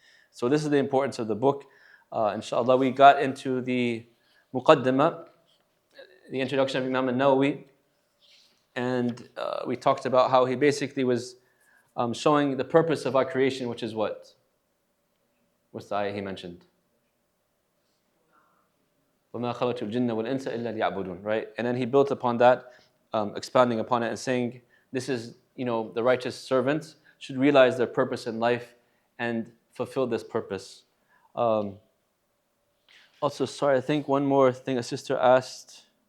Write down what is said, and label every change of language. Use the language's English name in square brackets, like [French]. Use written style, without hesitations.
[English] So this is the importance of the book. Inshallah, we got into the Muqaddimah, the introduction of Imam al-Nawawi, and we talked about how he basically was showing the purpose of our creation, which is what? What's the ayah he mentioned? [Arabic] وَمَا خَلَقْتُ الْجِنَّ وَالْإِنسَ إِلَّا لِيَعْبُدُونَ, right? [English] And then he built upon that, expounding upon it and saying, this is, the righteous servants should realize their purpose in life and fulfill this purpose. Also, sorry, I think one more thing a sister asked.